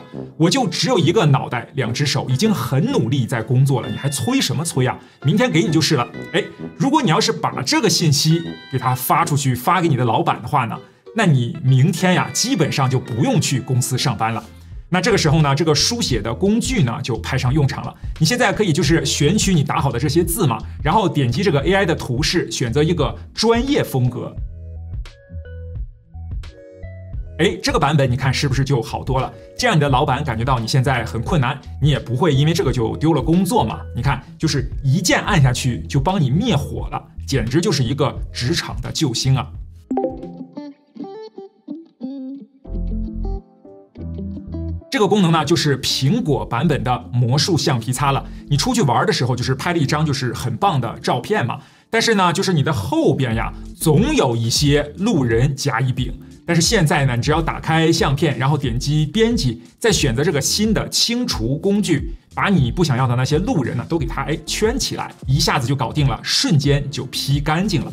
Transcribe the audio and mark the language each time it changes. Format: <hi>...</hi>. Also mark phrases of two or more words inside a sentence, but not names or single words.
<zh>我就只有一個腦袋2隻手，已經很努力在工作了，你還催什麼催啊？明天給你就是了。哎，如果你要是把這個信息給他發出去，發給你的老闆的話呢，那你明天呀，基本上就不用去公司上班了。那這個時候呢，這個書寫的工具呢就派上用場了。你現在可以就是選取你打好的這些字嘛，然後點擊這個 AI 的圖示，選擇一個專業風格。哎，這個版本你看是不是就好多了？這樣你的老闆感覺到你現在很困難，你也不會因為這個就丟了工作嘛。你看，就是一鍵按下去就幫你滅火了，簡直就是一個職場的救星啊！這個功能呢，就是蘋果版本的魔術橡皮擦了。你出去玩的時候，就是拍了一張就是很棒的照片嘛。但是呢，就是你的後邊呀，總有一些路人甲乙丙。但是現在呢，你只要打開相片，然後點擊編輯，再選擇這個新的清除工具，把你不想要的那些路人呢，都給它圈起來，一下子就搞定了，瞬間就 P 乾淨了。</zh>